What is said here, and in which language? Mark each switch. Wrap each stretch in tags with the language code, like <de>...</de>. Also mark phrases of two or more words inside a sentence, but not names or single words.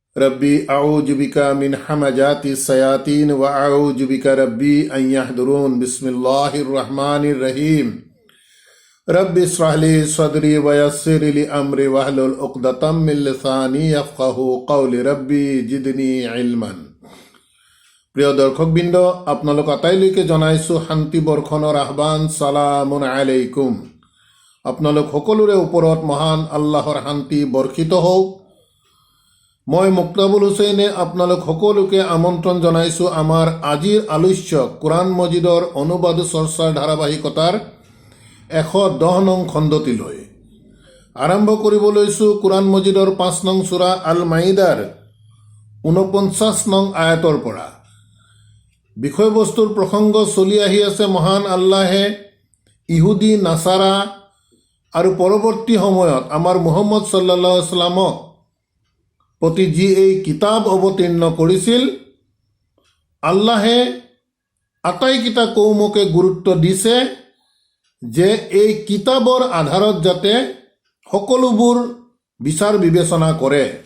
<ar>رب أعوذ بك من همزات الشياطين وأعوذ بك رب أن يحضرون. بسم الله الرحمن الرحيم. رب اشرح لي صدري ويسر لي أمري واحلل عقدة من لساني يفقهوا قولي. رب زدني علما.</ar> <as>প্ৰিয় দৰ্শকবৃন্দ, আপোনালোক আটাইলৈকে জনাইছোঁ শান্তি বৰ্ষণৰ আহ্বান।</as> <ar>سلام عليكم.</ar> <as>আপোনালোক সকলোৰে ওপৰত মহান আল্লাহৰ শান্তি বৰ্ষিত হওক। মই মুক্তাবুল হুছেইনে আপোনালোক সকলোকে আমন্ত্ৰণ জনাইছোঁ আমাৰ আজিৰ আলোচ্য কোৰআন মজিদৰ অনুবাদ চৰ্চাৰ ধাৰাবাহিকতাৰ 110 নং খণ্ডটিলৈ। আৰম্ভ কৰিব লৈছোঁ কোৰআন মজিদৰ 5 নং সূৰা আল মাইদাৰ 49 নং আয়াতৰ পৰা। বিষয়বস্তুৰ প্ৰসংগ চলি আহি আছে মহান আল্লাহে ইহুদী নাছাৰা আৰু পৰৱৰ্তী সময়ত আমাৰ মুহাম্মদ</as> <ar>صلى الله عليه وسلم</ar> <as>প্ৰতি যি এই কিতাপ অৱতীৰ্ণ কৰিছিল, আল্লাহে আটাইকেইটা কৌমকে গুৰুত্ব দিছে যে এই কিতাপৰ আধাৰত যাতে সকলোবোৰ বিচাৰ বিবেচনা কৰে।</as>